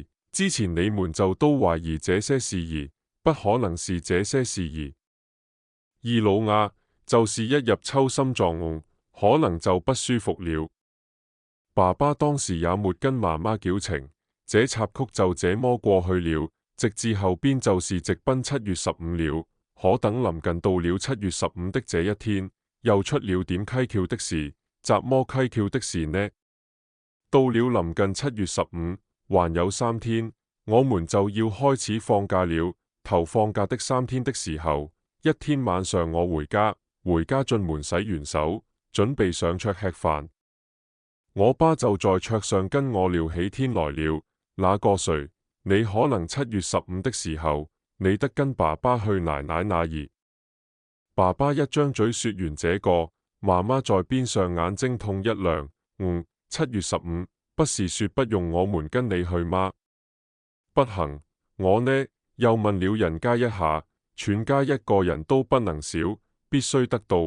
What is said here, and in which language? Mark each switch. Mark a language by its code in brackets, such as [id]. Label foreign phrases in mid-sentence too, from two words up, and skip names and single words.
[zh] 之前你們就都懷疑這些事兒，不可能是這些事兒。二老亞就是一入秋心臟可能就不舒服了。爸爸當時也沒跟媽媽矯情，這插曲就這麼過去了。直至後邊就是直奔7月15了。可等臨近到了7月15的這一天，又出了點蹊蹺的事。怎麼蹊蹺的事呢？到了臨近7月15，還有3天，我們就要開始放假了。頭放假的3天的時候，一天晚上我回家進門洗完手，準備上桌吃飯。我爸就在桌上跟我聊起天來了。那個誰，你可能7月15的時候，你得跟爸爸去奶奶那兒。爸爸一張嘴說完這個，媽媽在邊上眼睛痛一亮。7月15，不是說不用我們跟你去嗎？不行，我呢，又問了人家一下，全家一個人都不能少，必須得到。